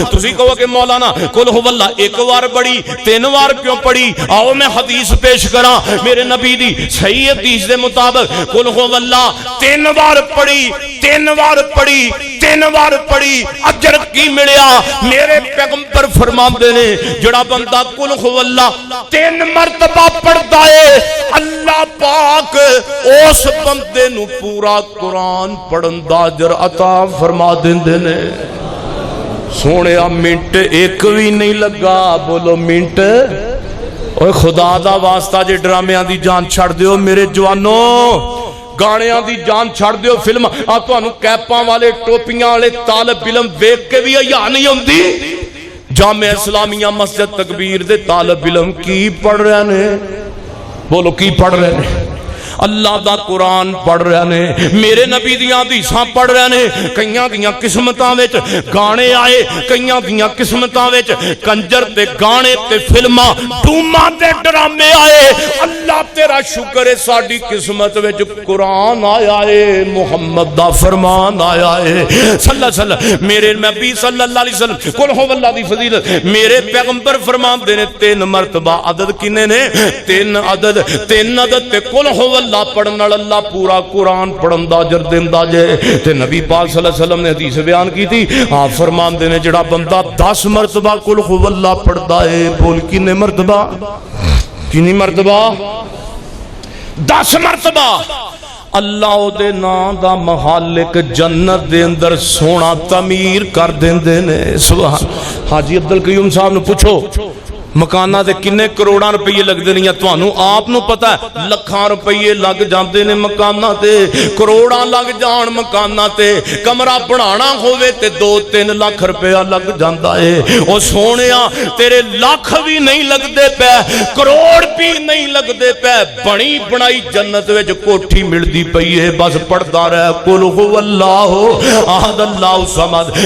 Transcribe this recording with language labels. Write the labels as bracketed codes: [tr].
[pa] تسی کہو کہ مولانا قل هو اللہ ایک بار پڑھی 3 بار کیوں پڑھی؟ آؤ میں حدیث پیش کراں میرے نبی دی صحیح حدیث دے مطابق قل هو اللہ 3 بار پڑھی 3 بار پڑھی 3 بار پڑھی اجر کی ملیا؟ میرے پیغمبر فرماندے نے جڑا بندہ قل هو اللہ 3 مرتبہ پڑھدا ہے اللہ پاک اس بندے نو پورا قرآن پڑھن دا اجر عطا فرما دیندے نے. سونیا منٹ ایک بھی نہیں لگا. بولو منٹ. اوے خدا دا واسطہ جے ڈرامیاں دی جان چھڑ دیو میرے جوانو، گانیاں دی جان چھڑ دیو. فلم آ تانوں کیپاں والے ٹوپیاں والے طالب علم ویکھ کے بھی حیا نہیں ہوندی. جامعہ اسلامیہ مسجد تکبیر دے طالب علم کی پڑھ رہے نے؟ بولو کی پڑھ رہے نے؟ اللہ دا قرآن پڑھ رہے نے، میرے نبی دیاں حدیثاں پڑھ رہے نے. کئیاں دیاں قسمتاں وچ گانے آئے، کئیاں دیاں قسمتاں وچ کنجر تے گانے تے فلماں ڈوماں تے ڈرامے آئے. اللہ تیرا شکر ہے ساڈی قسمت وچ قرآن آیا ہے، محمد دا فرمان آیا ہے صلی اللہ علیہ وسلم. میرے نبی صلی اللہ علیہ وسلم قل هو اللہ دی فضیلت میرے پیغمبر فرماندے نے 3 مرتبہ. عدد کنے نے؟ 3 عدد. 3 عدد تے قل هو اللہ پڑھن نال اللہ پورا قرآن پڑھن دا اجر دیندا جے. [ur] تے نبی پاک صلی اللہ علیہ وسلم نے حدیث بیان کی تھی. [pa] آپ فرماندے نے جڑا بندہ 10 مرتبہ قل هو اللہ پڑھدا ہے، بول کنے مرتبہ؟ [ur] کتنی مرتبہ؟ [pa] 10 مرتبہ. اللہ او دے نام دا محل ایک جنت دے اندر سونا تعمیر کر دیندے نے. سبحان. حاجی عبدالقیوم صاحب نو پوچھو مکانہ دے کنے کروڑاں روپیے لگ دے نہیں؟ توانوں آپ نو پتہ ہے لکھاں روپیے لگ جاندے نے مکانہ تے، کروڑاں لگ جان مکانہ تے. کمرہ بنانا ہوئے تے 2-3 لاکھ روپیہ لگ جاندا ہے. او سونیا تیرے لاکھ بھی نہیں لگ دے پے، کروڑ بھی نہیں لگ دے پے. بنی بنائی جنت وچ کوٹھی ملدی پئی ہے. بس پڑھدا رہ [ar] قل هو اللہ احد اللہ الصمد.